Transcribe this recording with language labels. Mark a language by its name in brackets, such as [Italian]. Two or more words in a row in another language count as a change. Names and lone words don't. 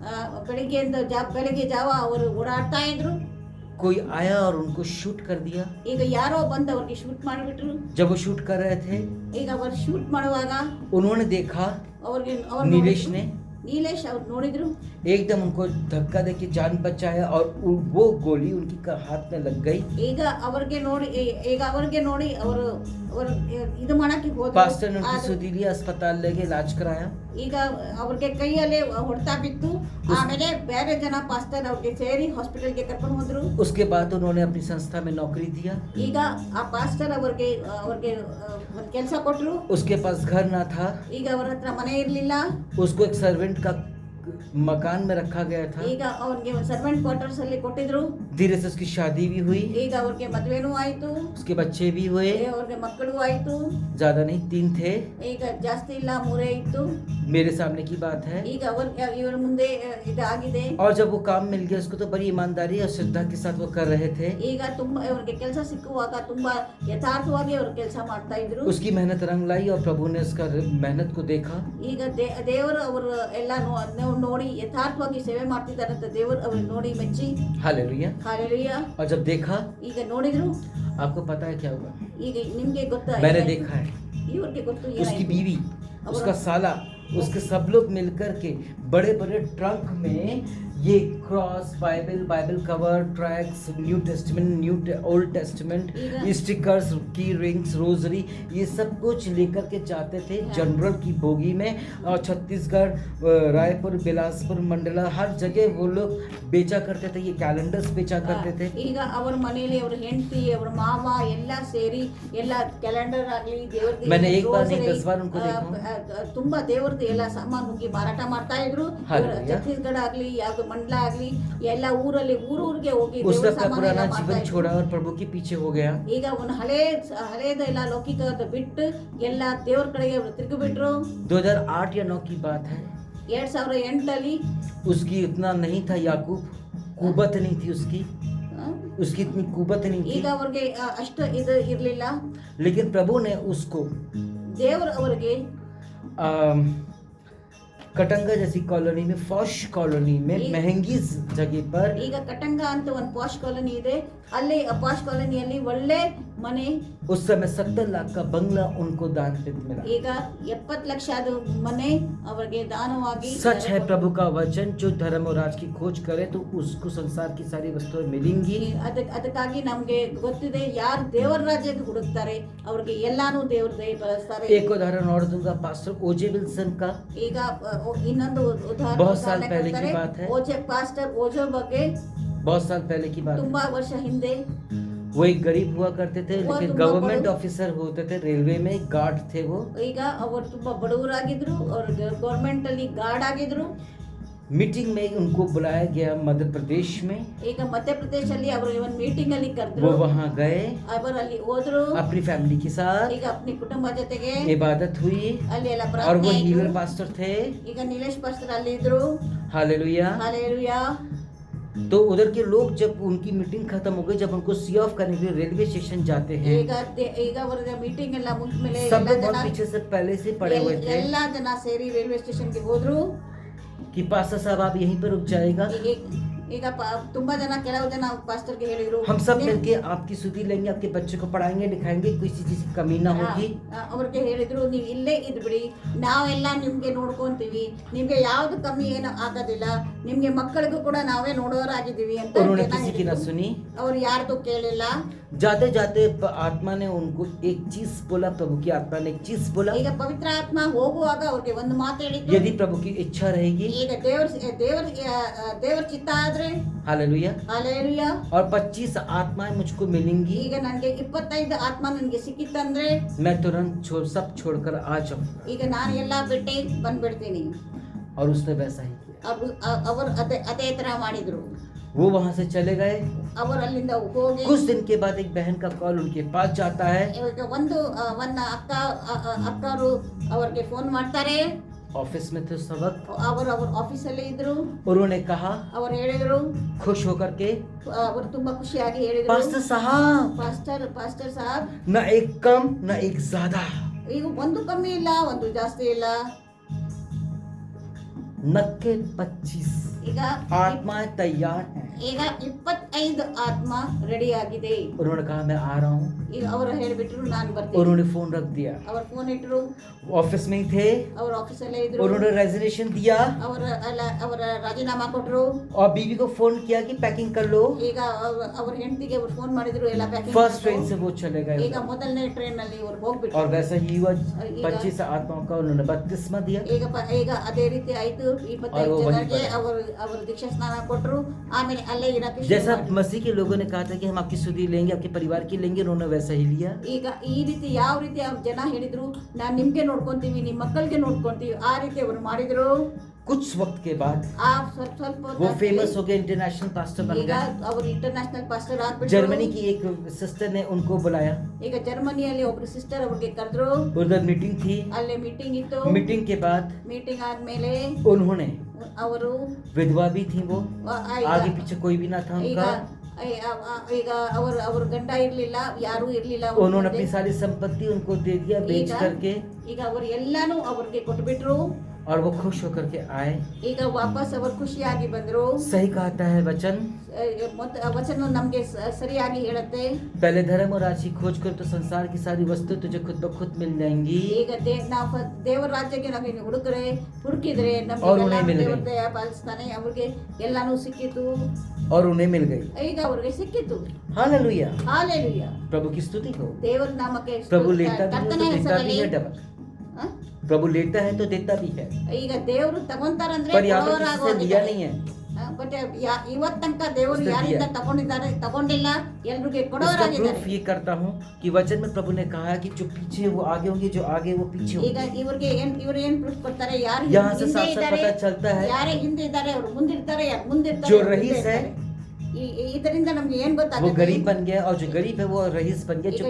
[Kannada] ಬೆಳಿಗ್ಗೆ ಜಾವ ಅವರು ಓಡಾಡ್ತಾ ಇದ್ರು. [Hindi] कोई आया और उनको शूट कर दिया। [Kannada] ಈಗ ಯಾರೋ ಬಂದು ಅವ್ರಿಗೆ ಶೂಟ್ ಮಾಡಿಬಿಟ್ರು. [Hindi] जब वो शूट कर रहे थे, [Kannada] ಈಗ ಅವರು ಶೂಟ್ ಮಾಡುವಾಗ [Hindi] उन्होंने देखा, [Kannada] ಅವ್ರಿಗೆ ನೀಲೇಶ್ ಅವ್ರು ನೋಡಿದ್ರು. [Hindi] एकदम उनको धक्का देके जान बचाया और वो गोली उनकी हाथ में लग गई। [Kannada] ಈಗ ಅವ್ರಿಗೆ ನೋಡಿ ಅವರು ಇದು ಮಾಡಕ್ಕೆ ಹೋದ್ರು. [Hindi] पास्टर ने उनकी सुदीली अस्पताल ले गए, इलाज कराया। [Kannada] ಈಗ ಅವ್ರಿಗೆ ಕೈಯಲ್ಲಿ ಹೊಡೆತ ಬಿತ್ತು. ಆಮೇಲೆ ಬೇರೆ ಜನ ಪಾಸ್ಟರ್ ಅವ್ರಿಗೆ ಸೇರಿ ಹಾಸ್ಪಿಟಲ್ಗೆ ಕರ್ಕೊಂಡು ಹೋದ್ರು. [Hindi] उसके बाद उन्होंने अपनी संस्था में नौकरी दिया। [Kannada] ಈಗ ಆ ಪಾಸ್ಟರ್ ಅವ್ರಿಗೆ ಒಂದು ಕೆಲಸ ಕೊಟ್ರು. [Hindi] उसके पास घर ना था। [Kannada] ಈಗ ಅವರ ಹತ್ರ ಮನೆ ಇರಲಿಲ್ಲ. [Hindi] उसको एक सर्वेंट का मकान में रखा गया था। [Kannada] ಈಗ ಅವ್ರಿಗೆ [English] servant quarters [Kannada] ಅಲ್ಲಿ ಕೊಟ್ಟಿದ್ರು. [Hindi] धीरे से उसकी शादी भी हुई। [Kannada] ಈಗ ಅವ್ರಿಗೆ ಮದುವೆನೂ ಆಯ್ತು. [Hindi] उसके बच्चे भी हुए। [Kannada] ಅವ್ರಿಗೆ ಮಕ್ಕಳು ಆಯ್ತು. [Hindi] ज्यादा नहीं, 3 थे। [Kannada] ಈಗ ಜಾಸ್ತಿ ಇಲ್ಲ, 3 ಇತ್ತು। [Hindi] मेरे सामने की बात है। [Kannada] ಈಗ ಇವರ ಮುಂದೆ ಇದಾಗಿದೆ. [Hindi] और जब वो काम मिल गया उसको तो बड़ी ईमानदारी और श्रद्धा के साथ वो कर रहे थे। [Kannada] ಈಗ ತುಂಬಾ ಅವರಿಗೆ ಕೆಲಸ ಸಿಕ್ಕುವಾಗ ತುಂಬಾ ಯಥಾರ್ಥವಾಗಿ ಅವರು ಕೆಲಸ ಮಾಡ್ತಾ ಇದ್ರು. [Hindi] उसकी मेहनत रंग लाई और प्रभु ने उसका मेहनत को देखा। [Kannada] ಈಗ ದೇವರು ಅವರು ಎಲ್ಲ ನೋಡಿ ಯಥಾರ್ಥವಾಗಿ ಸೇವೆ ಮಾಡ್ತಿದ್ದಾರೆ ಅಂತ ದೇವರು ಅವ್ರಿಗೆ ನೋಡಿ ಮೆಚ್ಚಿ. [Hindi] हालेलुया। हालेलुया। और जब देखा, [Kannada] ಈಗ ನೋಡಿದ್ರು. [Hindi] आपको पता है क्या हुआ? [Kannada] ಈಗ ನಿಮ್ಗೆ ಗೊತ್ತಾ? [Hindi] मैंने देखा है। [Kannada] ಇವ್ರಿಗೆ ಗೊತ್ತು [Hindi] उसकी बीवी, उसका साला, उसके सब लोग मिलकर के बड़े बड़े ट्रंक में ये क्रॉस, [English] Bible cover, [Hindi] ट्रैक्स, न्यू टेस्टमेंट, ओल्ड टेस्टमेंट, स्टिकर्स, [English] key rings, [Hindi] रोजरी, ये सब कुछ लेकर के जाते थे जनरल की बोगी में। और छत्तीसगढ़, रायपुर, बिलासपुर, मंडला, हर जगह वो लोग बेचा करते थे। ये कैलेंडर्स बेचा करते थे। [Kannada] ಈಗ ಅವರ ಮನೆಯಲ್ಲಿ ಅವರ ಹೆಂಡತಿ, ಅವರ ಮಾವ ಎಲ್ಲ ಸೇರಿ ಎಲ್ಲ ಕ್ಯಾಲೆಂಡರ್ ಆಗಲಿ ದೇವರದ್ದು [Hindi] मैंने एक बार नहीं 10 बार उनको देखा। [Kannada] ತುಂಬಾ ದೇವರದ್ದು ಎಲ್ಲ ಸಾಮಾನು ಹೋಗಿ ಮಾರಾಟ ಮಾಡ್ತಾ ಇದ್ರು. ಛತ್ತೀಸ್ಗಢ ಆಗಲಿ ಯಾವ್ದು ಮಂಡಲ ಆಗಲಿ ಎಲ್ಲ ಊರಲ್ಲಿ ಊರಿಗೆ ಹೋಗಿ [Hindi] उसने अपना पुराना जीवन छोड़ा और प्रभु के पीछे हो गया। [Kannada] ಈಗ ಅವನು ಹಳೇದೆಲ್ಲ ಲೌಕಿಕದ ಬಿಟ್ಟು ಎಲ್ಲ ದೇವರ ಕಡೆಗೆ ತಿರುಗಿ ಬಿಟ್ರು. [Hindi] 2008 या 9 की बात है। [Kannada] 2008 ಅಲ್ಲಿ [Hindi] उसकी इतना नहीं था याकूब, कुबत नहीं थी उसकी इतनी कुबत नहीं थी। [Kannada] ಈಗ ಅವ್ರಿಗೆ ಅಷ್ಟು ಇದು ಇರಲಿಲ್ಲ। [Hindi] लेकिन प्रभु ने उसको [Kannada] ದೇವರು ಅವರಿಗೆ [Hindi] कटंगा जैसी कॉलोनी में, [English] posh colony [Hindi] में, महंगी जगह पर, [Kannada] ಈಗ ಕಟಂಗ ಅಂತ ಒಂದು [English] posh colony [Kannada] ಇದೆ, ಅಲ್ಲಿ [English] posh colony-ಯಲ್ಲಿ [Kannada] ಒಳ್ಳೆ ಮನೆ, [Hindi] उस समय 70 लाख का बंगला उनको दान पे मिला। [Kannada] ಈಗ 70 ಲಕ್ಷದ ಮನೆ ಅವರಿಗೆ ದಾನವಾಗಿ। [Hindi] सच है प्रभु का वचन, जो धर्म और राज की खोज करे तो उसको संसार की सारी वस्तुएं मिलेंगी। [Kannada] ಅದಕ್ಕಾಗಿ ನಮಗೆ ಗೊತ್ತಿದೆ, ಯಾರು ದೇವರ ರಾಜ್ಯಕ್ಕೆ ಹುಡುಕ್ತಾರೆ ಅವ್ರಿಗೆ ಎಲ್ಲಾನು ದೇವರು ದಯಪಾಲಿಸ್ತಾರೆ। [Hindi] एक उदाहरण और दूंगा, पास्टर ओजे विल्सन का। [Kannada] ಈಗ ಇನ್ನೊಂದು ಉದಾಹರಣೆ, [Hindi] बहुत साल पहले की बात है। [Kannada] ಪಾಸ್ಟರ್ ಓಜೋ ಬಗ್ಗೆ [Hindi] बहुत साल पहले की बात है। [Kannada] ತುಂಬಾ ವರ್ಷ ಹಿಂದೆ [Hindi] वो एक गरीब हुआ करते थे, लेकिन [English] government officer [Hindi] होते थे, रेलवे में गार्ड थे वो। [Kannada] ಈಗ ಅವರು ತುಂಬಾ ಬಡವರಾಗಿದ್ರು, ಅವರು ಗವರ್ನಮೆಂಟ್ ಅಲ್ಲಿ ಗಾರ್ಡ್ ಆಗಿದ್ರು। [Hindi] मीटिंग में उनको बुलाया गया मध्य प्रदेश में। [Kannada] ಈಗ ಮಧ್ಯಪ್ರದೇಶ ಅಲ್ಲಿ ಅವರು ಒಂದು ಮೀಟಿಂಗ್ ಅಲ್ಲಿ ಕರೆದ್ರು। [Hindi] वो वहाँ गए, [Kannada] ಅವರು ಅಲ್ಲಿ ಹೋದ್ರು [Hindi] अपनी फैमिली के साथ। [Kannada] ಈಗ अपनी ಕುಟುಂಬ ಜೊತೆಗೆ [Hindi] इबादत हुई [Kannada] ಅಲ್ಲಿ ಎಲ್ಲ [Hindi] और [Kannada] ಪ್ರಾರ್ಥನೆ [Hindi] वो [Kannada] ಆಯ್ತು। [Hindi] हीलर पास्टर थे। [Kannada] ಈಗ ನೀಲೇಶ್ ಪಾಸ್ಟರ್ ಅಲ್ಲಿ ಇದ್ರು। [Hindi] हालेलुया। हालेलुया। तो उधर के लोग जब उनकी मीटिंग खत्म हो गई, जब उनको [English] see off [Hindi] करने के लिए [English] railway station [Hindi] जाते हैं, [Kannada] ಈಗ ಅವರ ಮೀಟಿಂಗ್ ಎಲ್ಲ ಮುಗಿದ್ಮೇಲೆ [Hindi] सब लोग बहुत पीछे से पहले से पड़े हुए थे। [Kannada] ಎಲ್ಲಾ ಜನ ಸೇರಿ [English] railway station [Kannada] ಗೆ ಹೋದ್ರು [Hindi] कि पास्टर साहब आप यहीं पर रुक जाएगा। [Kannada] ಈಗ ತುಂಬಾ ಜನ, ಕೆಲವು ಜನ ಪಾಸ್ಟರ್ ಗೆ ಹೇಳಿದ್ರು, [Hindi] हम सब मिलके आपकी सुधी लेंगे, आपके बच्चे को पढ़ाएंगे लिखाएंगे, किसी चीज की कमी ना होगी। [Kannada] ಅವ್ರಿಗೆ ಹೇಳಿದ್ರು, ನೀವು ಇಲ್ಲೇ ಇದ್ಬಿಡಿ, ನಾವೆಲ್ಲ ನಿಮ್ಗೆ ನೋಡ್ಕೊಂತೀವಿ, ನಿಮ್ಗೆ ಯಾವ್ದು ಕಮ್ಮಿ ಏನು ಆಗೋದಿಲ್ಲ, ನಿಮ್ಗೆ ಮಕ್ಕಳಿಗೂ ಕೂಡ ನಾವೇ ನೋಡೋರಾಗಿದ್ದೀವಿ ಅಂತ। [Hindi] उन्होंने किसी की ना सुनी। [Kannada] ಅವ್ರು ಯಾರ್ದು ಕೇಳಿಲ್ಲ। [Hindi] जाते जाते आत्मा ने उनको एक चीज बोला, प्रभु की आत्मा ने एक चीज बोला। [Kannada] ಈಗ ಪವಿತ್ರ ಆತ್ಮ ಹೋಗುವಾಗ ಅವ್ರಿಗೆ ಒಂದು ಮಾತು ಹೇಳಿದ್ರು, [Hindi] यदि प्रभु की इच्छा रहेगी, [Kannada] ಈಗ ದೇವರ ಚಿತ್ತ ಆದ್ರೆ, [Hindi] हालेलुया, हालेलुया, और 25 आत्माएं मुझको मिलेंगी, [Kannada] ಈಗ ನನಗೆ 25 ಆತ್ಮ ನನಗೆ ಸಿಕ್ಕಿತ್ತಂದ್ರೆ [Hindi] मैं तुरंत सब छोड़कर आ जाऊं। [Kannada] ಈಗ ನಾನು ಎಲ್ಲ ಬಿಟ್ಟು ಬಂದ್ಬಿಡ್ತೀನಿ। [Hindi] और उसने वैसा ही किया। [Kannada] ಅವರು ಅದೇ ತರ ಮಾಡಿದ್ರು। [Hindi] वो वहां से चले गए। [Kannada] ಅವರು ಅಲ್ಲಿಂದ ಹೋಗಿ [Hindi] कुछ दिन के बाद एक बहन का कॉल उनके पास जाता है। [Kannada] ಇವಾಗ ಒಂದು ಅಕ್ಕರು ಅವ್ರಿಗೆ ಫೋನ್ ಮಾಡ್ತಾರೆ। [Hindi] ऑफिस में थे उस वक्त। [Kannada] ಅವರು ಆಫೀಸಲ್ಲಿ ಇದ್ರು। [Hindi] उन्होंने कहा, [Kannada] ಅವರು ಹೇಳಿದ್ರು, [Hindi] खुश होकर के, [Kannada] ಅವರು ತುಂಬಾ ಖುಷಿಯಾಗಿ ಹೇಳಿದ್ರು, [Hindi] पास्टर साहब, [Kannada] ಪಾಸ್ಟರ್ ಸಾಹಬ್, [Hindi] न एक कम न एक ज्यादा, [Kannada] ಈಗ ಒಂದು ಕಮ್ಮಿ ಇಲ್ಲ ಒಂದು ಜಾಸ್ತಿ ಇಲ್ಲ, [Hindi] नक्के 25 [Kannada] ಈಗ [Hindi] आत्माएं तैयार हैं। [Kannada] ಈಗ 25 ಆತ್ಮ ರೆಡಿ ಆಗಿದೆ। [Hindi] उन्होंने कहा मैं आ रहा हूँ। [Kannada] ಈಗ ಅವರು ಹೇಳಿಬಿಟ್ರು ನಾನು ಬರ್ತೀನಿ। [Hindi] उन्होंने फोन रख दिया। [Kannada] ಅವರು ಫೋನ್ ಇಟ್ರು। [Hindi] ऑफिस में ही थे। [Kannada] ಅವರು ಆಫೀಸಲ್ಲೇ ಇದ್ರು। [Hindi] उन्होंने रेजिग्नेशन दिया। [Kannada] ಅವರ ರಾಜೀನಾಮಾ ಕೊಟ್ರು। [Hindi] और बीवी को फोन किया कि पैकिंग कर लो। [Kannada] ಈಗ ಅವರ ಹೆಂಡತಿಗೆ ಅವರು ಫೋನ್ ಮಾಡಿದ್ರು, ಎಲ್ಲ ಪ್ಯಾಕಿಂಗ್। [English] first train [Hindi] से वो चले गए। [Kannada] ಈಗ ಮೊದಲನೇ ಟ್ರೈನ್ ನಲ್ಲಿ ಅವರು ಹೋಗ್ಬಿಟ್ರು। [Hindi] और वैसा ही हुआ। 25 आत्माओं का उन्होंने बपतिस्मा दिया। [Kannada] ಈಗ ಅದೇ ರೀತಿ ಆಯ್ತು। 25 ಜನರಿಗೆ ಅವರು ದೀಕ್ಷಾ ಸ್ನಾನ ಕೊಟ್ರು। ಆಮೇಲೆ ಅಲ್ಲೇ ಇರಕ್ಕೆ [Hindi] जैसा मसीह के लोगों ने कहा था कि हम आपकी सुधि लेंगे, आपके परिवार की लेंगे, उन्होंने वैसा ही लिया। [Kannada] ಈಗ ಈ ರೀತಿ ಯಾವ ರೀತಿ ಜನ ಹೇಳಿದ್ರು, ನಾನು ನಿಮ್ಗೆ ನೋಡ್ಕೊಂತೀವಿ, ನಿಮ್ಮ ಮಕ್ಕಳಿಗೆ ನೋಡ್ಕೊಂತೀವಿ, ಆ ರೀತಿ ಅವರು ಮಾಡಿದ್ರು। [Hindi] कुछ वक्त के बाद [Kannada] ಸ್ವಲ್ಪ [Hindi] वो फेमस हो गए, [English] international pastor [Hindi] बन [Kannada] ಈಗ [Hindi] गए। [Kannada] ಅವರು [English] international pastor [Kannada] ಆಗ್ಬಿಟ್ರು। [Hindi] जर्मनी की एक सिस्टर ने उनको बुलाया। [Kannada] ಈಗ ಜರ್ಮನಿಯಲ್ಲಿ ಒಬ್ರು ಸಿಸ್ಟರ್ ಅವ್ರಿಗೆ ಕರೆದ್ರು। [Hindi] उधर मीटिंग थी। [Kannada] ಅಲ್ಲೇ ಮೀಟಿಂಗ್ ಇತ್ತು। [Hindi] मीटिंग के बाद [Kannada] ಮೀಟಿಂಗ್ ಆದ್ಮೇಲೆ [Hindi] उन्होंने, [Kannada] ಅವರು [Hindi] विधवा भी थी वो, [Kannada] ಈಗ [Hindi] आगे पीछे कोई भी ना था [Kannada] ಈಗ [Hindi] उनका। [Kannada] ಈಗ ಅವ್ರ ಗಂಡ ಇರ್ಲಿಲ್ಲ, ಯಾರು ಇರ್ಲಿಲ್ಲ। [Hindi] उन्होंने अपनी सारी संपत्ति उनको दे दिया बेच करके। [Kannada] ಈಗ ಅವರು ಎಲ್ಲಾನು ಅವ್ರಿಗೆ ಕೊಟ್ಬಿಟ್ರು। [Hindi] और वो खुश होकर के आए। [Kannada] ಈಗ ವಾಪಸ್ ಅವರು ಖುಷಿಯಾಗಿ ಬಂದ್ರು। [Hindi] सही कहता है वचन, [Kannada] ವಚನ ನಮ್ಗೆ ಸರಿಯಾಗಿ ಹೇಳುತ್ತೆ। [Hindi] पहले धर्म और राशि खोज कर तो संसार की सारी वस्तु तुझे खुद ब खुद मिल जाएंगी। [Kannada] ಈಗ ನಾವು ದೇವರ ರಾಜ್ಯಕ್ಕೆ ನಾವು ಹುಡುಕಿದ್ರೆ [Hindi] और उन्हें मिल [Kannada] ನಮಗೆ [Hindi] गई। [Kannada] ದಯ ಪಾಲಿಸ್ತಾನೆ। ಅವ್ರಿಗೆ ಎಲ್ಲಾನು ಸಿಕ್ಕಿತು। [Hindi] और उन्हें मिल गई। [Kannada] ಈಗ ಅವ್ರಿಗೆ ಸಿಕ್ಕಿತು। [Hindi] हालेलुया, [Kannada] ಹಾಲೆಲೂಯಾ, [Hindi] प्रभु की स्तुति हो। [Kannada] ದೇವರ ನಾಮಕ್ಕೆ [Hindi] प्रभु लेता भी है [Kannada] ಕರ್ತನ [Hindi] तो देता [Kannada] ಹೆಸರಲ್ಲಿ। [Hindi] भी है डबल। प्रभु लेता है तो देता भी है। [Kannada] ಈಗ ದೇವರು ತಗೊಂತಾರಂದ್ರೆ [Hindi] पर यहाँ पर किसी से लिया नहीं है। [Kannada] ಬಟ್ ಇವತ್ತು ತನಕ ದೇವರು [Hindi] उसने [Kannada] ಯಾರಿಂದ [Hindi] दिया। [Kannada] ತಗೊಂಡಿಲ್ಲ, ಎಲ್ರಿಗೆ [Hindi] इसका [Kannada] ಕೊಡೋರಾಗಿದ್ದಾರೆ। [Hindi] प्रूफ ये करता हूँ कि वचन में प्रभु ने कहा है कि जो पीछे वो आगे होंगे, जो आगे वो पीछे [Kannada] ಈಗ [Hindi] होंगे। [Kannada] ಇವ್ರು ಏನ್ ಪ್ರೂಫ್ ಕೊಡ್ತಾರೆ, ಯಾರು [Hindi] यहाँ से [Kannada] ಹಿಂದೆ [Hindi] साफ साफ [Kannada] ಇದ್ದಾರೆ, [Hindi] पता चलता है [Kannada] ಯಾರೇ ಹಿಂದೆ ಇದ್ದಾರೆ ಅವ್ರು ಮುಂದಿರ್ತಾರೆ, ಯಾರು ಮುಂದಿರ್ತಾರೆ [Hindi] जो [Kannada] ಅವ್ರು [Hindi] रईस [Kannada] ಹಿಂದೆ [Hindi] है, [Kannada] ಇರ್ತಾರೆ। ಇದರಿಂದ ನಮ್ಗೆ ಏನ್ [Hindi] वो [Kannada] ಗೊತ್ತಾಗುತ್ತೆ, [Hindi] गरीब बन गया, और जो गरीब है वो रईस बन गया, जो